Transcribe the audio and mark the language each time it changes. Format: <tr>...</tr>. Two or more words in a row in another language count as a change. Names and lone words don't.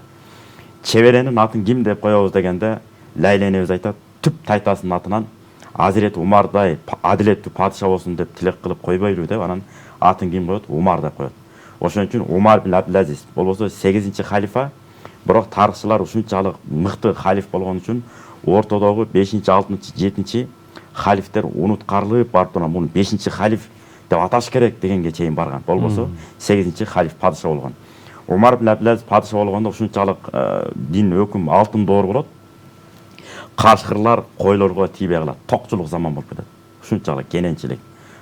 <ky>Чеберенин атын ким деп коебуз дегенде, Лайла энебиз айтат, түп тайтасынын атынан Азирети Умардай адилеттүү падыша болсун деп тилек кылып койбойлу деп, анан атын ким коет? Умар деп коет. Ошон үчүн Умар бин Абдулазиз болбосо 8-чи халифа, бирок тарыхчылар ушунчалык мыкты халиф болгон үчүн ортодогу 5-чи, 6-чы, 7-чи халифтер унуткарылып барып турган, муну 5-чи халиф деп аташ керек дегенге чейин барган. Болбосо 8-чи халиф падыша болгон. Умар бин Абдулазиз падыша болгондо ушунчалык дин өкүм алтын доор болот. Кашкырлар койлорго тийбей калат. Токчулук заман болуп кетет. Ушунчалык кененчилик.</ky>